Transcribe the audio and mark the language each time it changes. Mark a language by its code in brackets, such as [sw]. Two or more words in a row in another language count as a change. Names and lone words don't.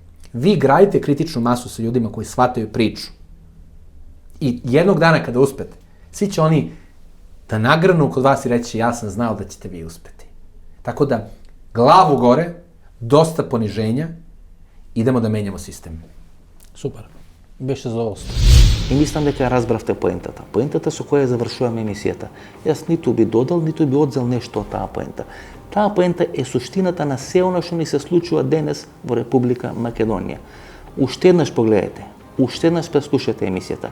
[sr] Vi gradite kritičnu masu sa ljudima koji shvataju priču. I jednog dana kada uspete, svi će oni da nagrnu kod vas i reći, ja sam znao da ćete vi uspeti. Tako da, glavu gore, dosta poniženja, idemo da menjamo sistem. [mk] Супер. Беше задоволство. И мислам дека ја разбравте поентата. Поентата со која завршуваме емисијата. Јас ниту би додал, ниту би одзел нешто од таа поента. Таа поента е суштината на се она што ни се случува денес во Република Македонија. Уште еднаш погледајте, уште еднаш преслушате емисијата.